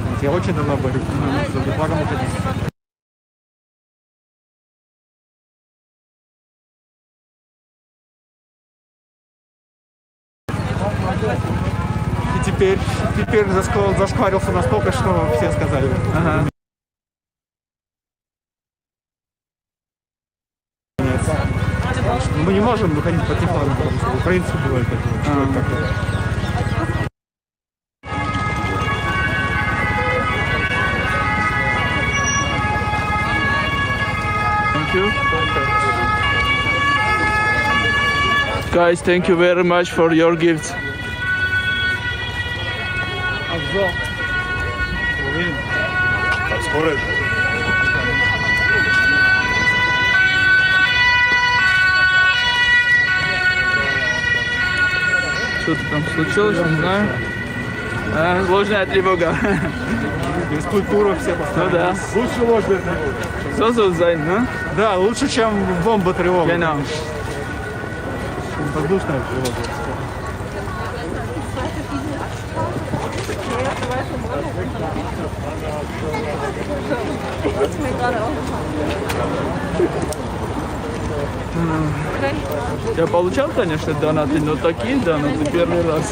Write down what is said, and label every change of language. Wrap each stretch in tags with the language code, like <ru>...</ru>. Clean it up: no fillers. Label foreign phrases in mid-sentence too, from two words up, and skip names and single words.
<ru>Я очень давно борюсь за флагом выходить. И теперь зашкварился настолько, что все сказали. Ага. Мы не можем выходить по флагам, потому что украинцы убивают.</ru> <en>Thank you. Guys, thank you very much for your gifts.</en> <ru>Что-то там случилось, не знаю. Ложная тревога. Физкультуру все поставили. Ну да. Лучше ложная тревога.</ru> <de>So soll sein, ne?</de> <ru>Да, лучше, чем бомба тревога.</ru> <de>Genau.</de> <ru>Воздушная тревога. Я получал, конечно, донаты, но такие донаты первый раз.</ru>